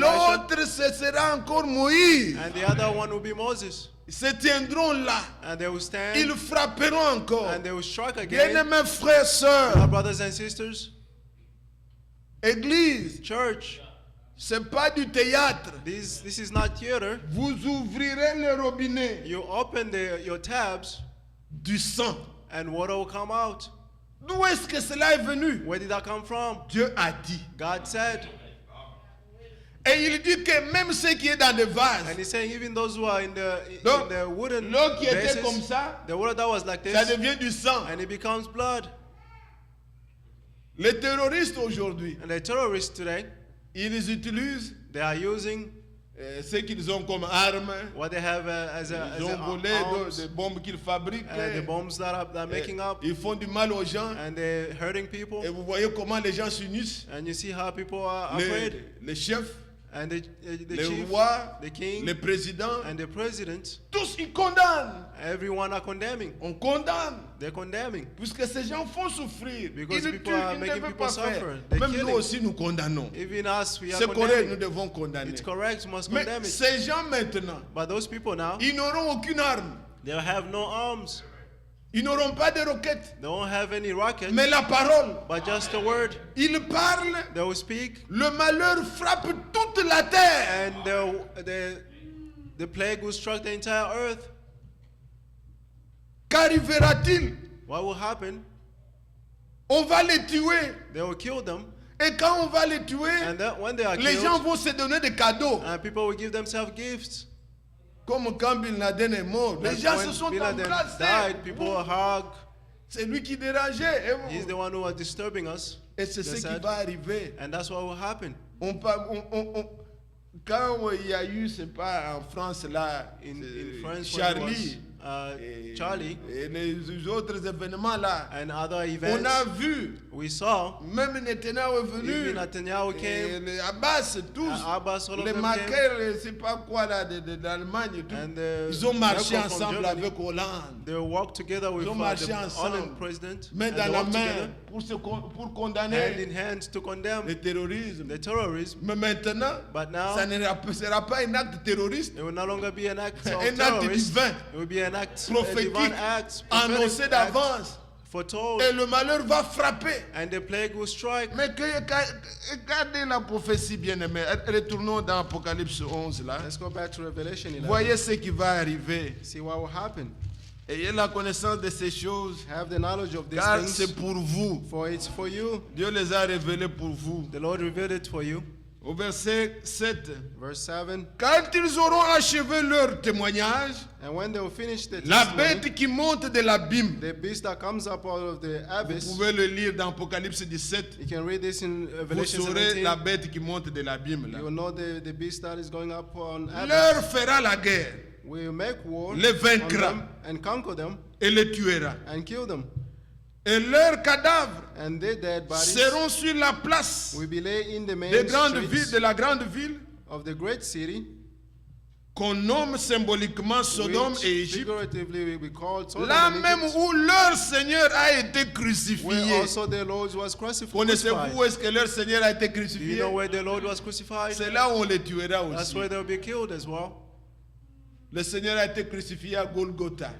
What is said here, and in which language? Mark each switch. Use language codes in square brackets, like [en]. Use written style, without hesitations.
[fr] l'autre ce sera encore Moïse. [en] and the other one will be Moses. [fr] Ils se tiendront là, [en] And they will stand, [fr] ils frapperont encore. [en] and they will strike again. [fr] Bien-aimés frères et [en] Our [fr] sœurs, [en] brothers and sisters, [fr] Église, [en] church, [fr] c'est pas du théâtre. [en] this is not theater. [fr] Vous ouvrirez le robinet [en] You open your tabs, [fr] du sang. [en] and water will come out. [fr] D'où est-ce que cela est venu? [en] Where did that come from? [fr] Dieu a dit. [en] God said. [fr] Et il dit que même ceux qui sont dans des vases, [en] And he's saying even those who are in [fr] donc [en] the wooden [fr] l'eau qui était [en] vases, [fr] comme ça, [en] the water that was like [fr] ça [en] this, [fr] devient du sang. [en] and it becomes blood. [fr] Les terroristes aujourd'hui, [en] And the terrorists today, [fr] ils utilisent [en] they are using [fr] ce qu'ils ont comme armes. [en] what they have as [fr] Ils ont volé [en] arms, [fr] des bombes qu'ils fabriquent. [en] the bombs that they're making up, [fr] Ils font du mal aux gens. [en] and they're hurting people. [fr] Et vous voyez comment les gens s'unissent. [en] And you see how people are [fr] Les, [en] afraid. [fr] les chefs, [en] And the [fr] les [en] chief, [fr] rois, [en] the king, [fr] les présidents, [en] and the president, [fr] tous ils condamnent. [en] everyone are condemning. [fr] On condamne. [en] They're condemning. [fr] Puisque ces gens font souffrir. [en] Because [fr] Ils [en] people [fr] tuent, [en] are [fr] ils ne [en] making [fr] peuvent [en] people [fr] pas faire. [en] suffer. They're [fr] Même nous [en] killing. [fr] aussi nous condamnons. [en] Even us, we are [fr] C'est correct, nous [en] condemning. [fr] devons condamner. [en] It's correct, we must [fr] Mais [en] condemn it. [fr] ces gens maintenant, [en] But those people now, [fr] ils n'auront aucune arme. [en] they have no arms. [fr] Ils n'auront pas de roquettes. [en] They don't have any rockets, [fr] Mais la parole, [en] but just a word. [fr] ils parlent, [en] They will speak, [fr] le malheur frappe toute la terre. [en] and the plague will strike the entire earth. [fr] Qu'arrivera-t-il? [en] What will happen? [fr] On va les tuer. [en] They will kill them, [fr] Et quand on va les tuer, [en] and then when they are [fr] les gens [en] killed, [fr] vont se donner des cadeaux. [en] people will give themselves gifts. [fr] Comme quand Bin Laden est mort. Les [en] Like [fr] gens [en] when [fr] se sont [en] Bin Laden [fr] embrassés. [en] died, people will hug. [fr] C'est lui qui dérangeait. [en] He's the one who was disturbing us. [fr] Et c'est ce qui [en] said. [fr] va arriver. [en] And that's what will happen. [fr] Quand il y a eu, c'est pas en France là, [en] In [fr] c'est [en] France, when it [fr] Charlie, [en] was, [fr] Charlie et les autres événements là. [en] and other [fr] On [en] events, [fr] a vu, [en] we saw [fr] même Netanyahu est venu, [en] even Netanyahu [fr] et [en] came, [fr] les Abbas, tous, [en] Abbas, all of [fr] les [en] them came, [fr] Maquer, c'est pas quoi là, d'Allemagne et tout. [en] and [fr] Ils ont marché [en] Merkel from [fr] ensemble [en] Germany, [fr] avec Hollande, [en] they worked together with [fr] Ils ont marché [en] the [fr] ensemble, [en] Holland president, [fr] main [en] and [fr] dans [en] they [fr] la [en] worked [fr] main, [en] together, [fr] pour [en] hand [fr] condamner [en] in hand to condemn [fr] le terrorisme. [en] the terrorism. [fr] Mais maintenant, [en] But now, [fr] ça ne sera pas un acte terroriste, [en] it will no longer be an act of [fr] un acte [en] terrorism. [fr] divin, [en] It will be an act, a [fr] prophétique, [en] divine act, [fr] annoncé [en] prophetic act, [fr] d'avance. [en] foretold, [fr] Et le malheur va frapper. [en] and the plague will strike. [fr] Mais regardez la prophétie bien-aimée. Retournons dans Apocalypse 11 là. [en] Let's go back to Revelation 11. [fr] Voyez ce qui va arriver. [en] See what will happen. [fr] Ayez la connaissance de ces choses, [en] Have the knowledge of these [fr] car [en] things, [fr] c'est pour vous. [en] for it's for you. [fr] Dieu les a révélés pour vous. [en] The Lord revealed it for you. [fr] Au verset 7. [en] Verse 7. [fr] Quand ils auront achevé leur témoignage, [en] And when they will finish the [fr] la [en] testimony, [fr] bête qui monte de l'abîme, [en] the beast that comes up out of the [fr] vous [en] abyss, [fr] pouvez le lire dans Apocalypse 17, [en] you can read this in [fr] vous [en] Revelation [fr] saurez [en] 17. [fr] la bête qui monte de l'abîme là. [en] You will know the beast that is going up on [fr] Leur [en] abyss. [fr] fera la guerre [en] Will make war [fr] Les [en] on [fr] vaincra. [en] them and conquer them [fr] et les tuera. [en] and kill them. [fr] Et leurs cadavres [en] And their dead bodies [fr] seront sur la place [en] will be laid in the main [fr] des grandes villes, [en] streets [fr] de la grande ville [en] of the great city, [fr] qu'on nomme symboliquement Sodome [en] which [fr] et Égypte, [en] figuratively will be called Sodom [fr] là [en] and [fr] même [en] Egypt, [fr] où leur Seigneur a été [en] where [fr] crucifié. [en] also the Lord was crucified. [fr] Connaissez-vous où est-ce que leur Seigneur a été [en] Do you [fr] crucifié? [en] know where the Lord was crucified? [fr] C'est là où on les tuera [en] That's [fr] aussi. [en] where they'll be killed as well. [fr] Le Seigneur a été crucifié à Golgotha,